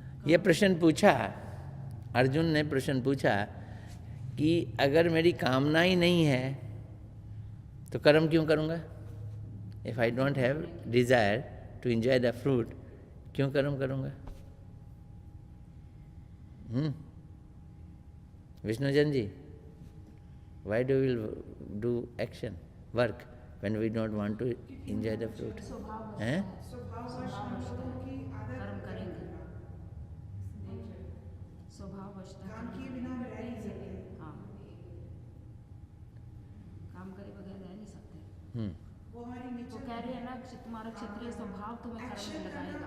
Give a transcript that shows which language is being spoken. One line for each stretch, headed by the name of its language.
Hindi: ये प्रश्न पूछा, अर्जुन ने प्रश्न पूछा कि अगर मेरी कामना ही नहीं है तो कर्म क्यों करूँगा?
English: if I don't have desire to enjoy the fruit,
Hindi: क्यों कर्म करूँगा?
English: Vishnujan ji, why do we do action, work, when we don't want to enjoy the fruit?
Hindi: हैं? कर्म करेंगे, स्वभाववशतः काम किए बिना रह नहीं सकते। हाँ, काम करे बगैर रह नहीं सकते। वो हमारी तो
English: nature
Hindi: कह रहे हैं ना, तुम्हारा क्षत्रिय स्वभाव तुम्हें कर्म में लगाएगा।